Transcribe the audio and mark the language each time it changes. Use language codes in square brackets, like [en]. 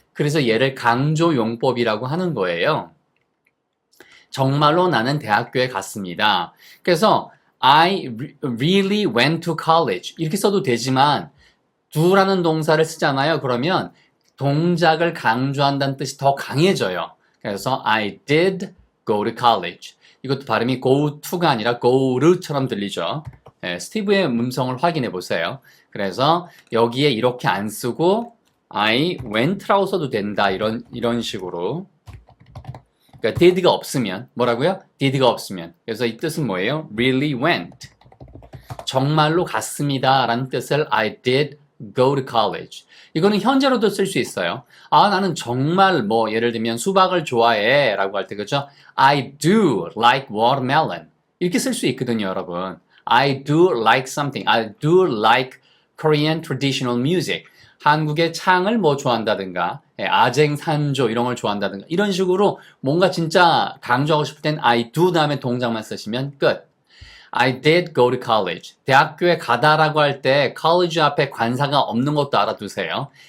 [ko] 그래서 얘를 강조용법이라고 하는 거예요. 정말로 나는 대학교에 갔습니다. 그래서 [en] I really went to college [ko] 이렇게 써도 되지만 do라는 동사를 쓰잖아요. 그러면 동작을 강조한다는 뜻이 더 강해져요. 그래서 [en] I did go to college. [ko] 이것도 발음이 go to가 아니라 go to처럼 들리죠. 스티브의 음성을 확인해 보세요. 그래서 여기에 이렇게 안 쓰고 [en] I went [ko] 라고 써도 된다. 이런 식으로. 그러니까 did가 없으면 뭐라고요? did가 없으면. 그래서 이 뜻은 뭐예요? [en] really went. [ko] 정말로 갔습니다. 라는 뜻을 [en] I did go to college. [ko] 이거는 현재로도 쓸 수 있어요. 나는 정말 뭐 예를 들면 수박을 좋아해 라고 할 때 그죠? [en] I do like watermelon. [ko] 이렇게 쓸 수 있거든요, 여러분. [en] I do like something. I do like Korean traditional music. [ko] 한국의 창을 뭐 좋아한다든가, 아쟁산조 이런 걸 좋아한다든가, 이런 식으로 뭔가 진짜 강조하고 싶을 땐 [en] I do [ko] 다음에 동작만 쓰시면 끝. [en] I did go to college. [ko] 대학교에 가다라고 할 때 college 앞에 관사가 없는 것도 알아두세요.